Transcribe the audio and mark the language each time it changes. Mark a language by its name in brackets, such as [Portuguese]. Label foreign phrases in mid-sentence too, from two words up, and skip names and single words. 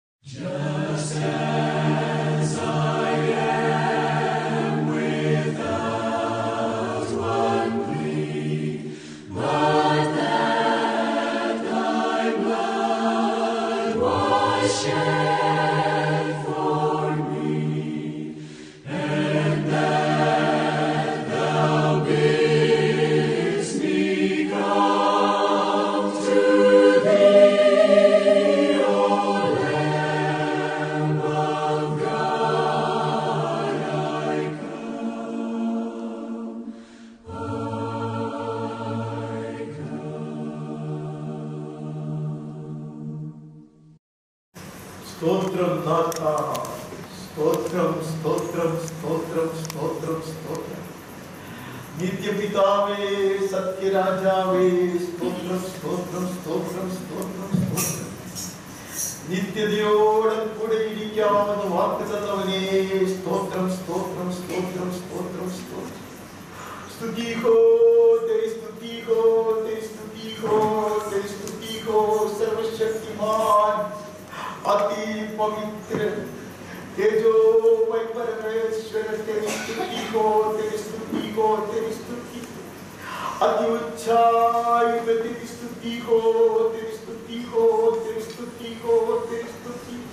[English] Just as I am without one plea, but that thy blood was shed for me, and that thou bidst me come to thee, O Lamb of God, I come, I [Telugu] స్తోత్రం నాథ, స్తోత్రం స్తోత్రం స్తోత్రం స్తోత్రం స్తోత్రం. నిత్య పితావే, సత్య రాజావే, స్తోత్రం స్తోత్రం స్తోత్రం స్తోత్రం స్తోత్രം. [Malayalam] നിത്യതയോടും കൂടെ ഇരിക്കാവുന്ന വാക്ക് തന്നവനേ, സ്തോത്രം സ്തോത്രം സ്തോത്രം സ്തോത്രം സ്തോത്രം. [Hindi] स्तुति हो, तेरी स्तुति हो, तेरी स्तुति हो, तेरी स्तुति हो, सर्वशक्तिमान अति पवित्र तेजोमय परमेश्वर, तेरी स्तुति हो, तेरी स्तुति हो, तेरी स्तुति अति ऊंचाई में तेरी स्तुति हो, तेरी स्तुति हो, तेरी स्तुति हो, तेरी स्तुति हो.